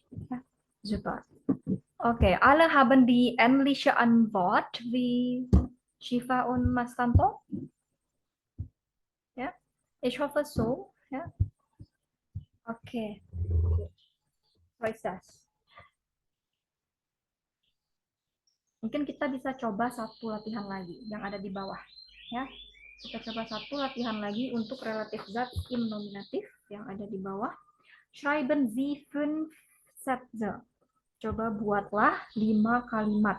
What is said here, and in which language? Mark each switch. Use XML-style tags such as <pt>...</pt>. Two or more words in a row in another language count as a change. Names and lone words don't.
<de>Ja, super. Okay, alle haben die ähnliche Antwort wie Shiva und Mas Tanto? Ja, ich hoffe so. Ja, okay. So ist das.</de> <id>Mungkin kita bisa coba satu latihan lagi yang ada di bawah. Ya, kita coba satu latihan lagi untuk relatif zat</id> <de>im nominatif</de> <id>yang ada di bawah.</id> <de>Schreiben Sie 5 Sätze.</de> <id>Coba buatlah 5 kalimat.</id>